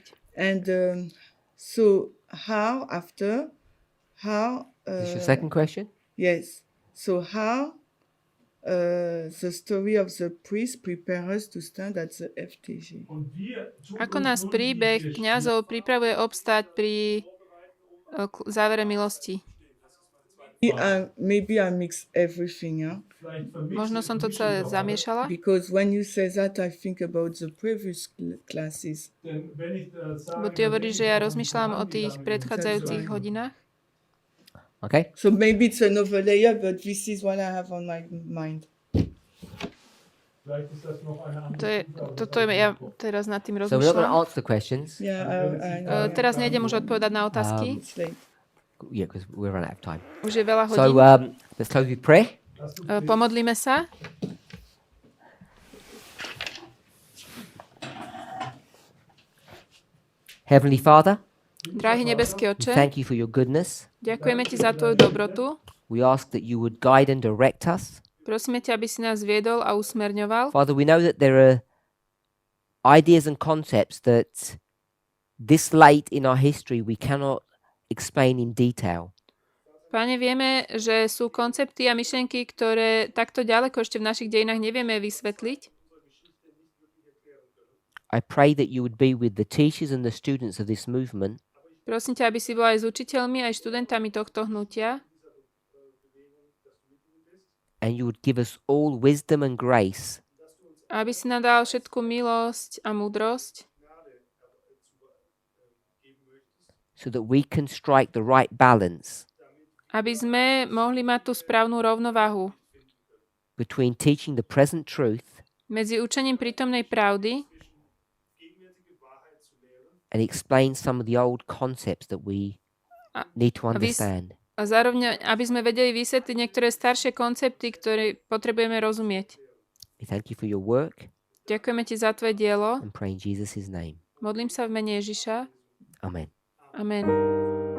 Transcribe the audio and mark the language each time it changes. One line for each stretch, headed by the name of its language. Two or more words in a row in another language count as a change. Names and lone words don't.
English: And so how? Is your second question? Yes. So how the story of the priest prepare us to stand at the FTG?
German: Und wir tun
Slovak: Ako
German: uns
Slovak: nás
German: nun
Slovak: príbeh
German: die
Slovak: kňazov pripravuje obstať pri závere milosti.
English: Maybe I mix everything, yeah?
German: vielleicht vermischen-
Slovak: Možno som to celé zamiešala.
English: Because when you say that, I think about the previous classes.
German: Denn wenn ich da sage,
Slovak: Bo ty hovoríš, že ja rozmýšľam o tých predchádzajúcich
English: That's right.
Slovak: hodinách.
English: Okay. So maybe it's another layer, but this is what I have on my mind.
German: Vielleicht ist das noch eine andere
Slovak: To je,
German: Stufe, aber
Slovak: toto
German: das
Slovak: je,
German: weiß
Slovak: ja
German: ich nicht.
Slovak: teraz nad tým
English: So we're not going to
Slovak: rozmýšľam.
English: answer the questions. Yeah, I know.
Slovak: Teraz nejdem už odpovedať na otázky.
English: It's late. Yeah, because we're running out of time.
Slovak: Už je veľa
English: So
Slovak: hodín.
English: let's close with prayer.
Slovak: Pomodlíme sa.
English: Heavenly Father,
Slovak: Drahý nebeský
English: we
Slovak: Oče,
English: thank you for your goodness.
Slovak: ďakujeme Ti za Tvoju dobrotu.
English: We ask that you would guide and direct us.
Slovak: Prosíme ťa, aby si nás viedol a usmerňoval.
English: Father, we know that there are ideas and concepts that this late in our history we cannot explain in detail.
Slovak: Páne, vieme, že sú koncepty a myšlienky, ktoré takto ďaleko ešte v našich dejinách nevieme vysvetliť.
English: I pray that you would be with the teachers and the students of this movement,
Slovak: Prosím ťa, aby si bol aj s učiteľmi, aj študentami tohto hnutia
English: and you would give us all wisdom and grace
Slovak: a aby si nám dal všetku milosť a múdrosť,
English: so that we can strike the right balance
Slovak: aby sme mohli mať tú správnu rovnováhu
English: between teaching the present truth
Slovak: medzi učením prítomnej pravdy
English: and explain some of the old concepts that we need to understand.
Slovak: a zároveň, aby sme vedeli vysvetliť niektoré staršie koncepty, ktoré potrebujeme rozumieť.
English: We thank you for your work
Slovak: Ďakujeme Ti za Tvoje dielo.
English: and pray in Jesus' name.
Slovak: Modlím sa v mene Ježiša.
English: Amen.
Slovak: Amen.